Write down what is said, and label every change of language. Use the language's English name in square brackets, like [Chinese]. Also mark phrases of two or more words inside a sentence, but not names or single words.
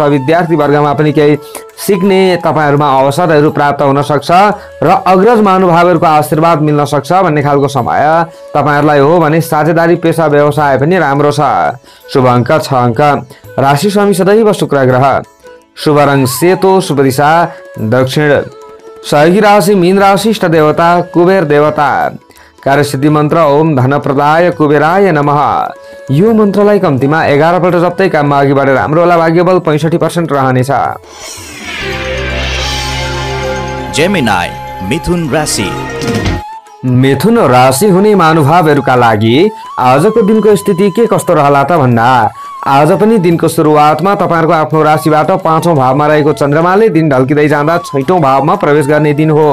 [Nepali] विद्यार्थी वर्गमा पनि केही सिक्ने तपाईहरुमा अवसरहरू प्राप्त हुन सक्छ र अग्रज महानुभावहरूको आशीर्वाद मिल्न सक्छ भन्ने खालको समय तपाईहरुलाई हो भने साझेदारी पेशा व्यवसाय पनि राम्रो छ। शुभ अङ्क 6 अङ्क। राशि स्वामी सदैव शुक्र ग्रह। शुभ रङ सेतो, शुभ दिशा दक्षिण। सहयोगी राशि मीन राशि। इष्ट देवता कुबेर देवता। कार्यसिद्धि मन्त्र [Sanskrit] ओम धनप्रदाय कुबेराय नमः। [Nepali] यो मन्त्रलाई कम्तीमा 11 पल्ट जप्दै काममा अघि बढेर राम्रो होला। भाग्यबल 65% रहनेछ। जेमिनाई मिथुन राशि। मिथुन राशि हुने महानुभावहरूका लागि आजको दिनको स्थिति के कस्तो रहला त भन्दा आज पनि दिनको सुरुवातमा तपाईहरुको आफ्नो राशिबाट 5औं भावमा रहेको चन्द्रमाले दिन ढल्किँदै जाँदा 6औं भावमा प्रवेश गर्ने दिन हो।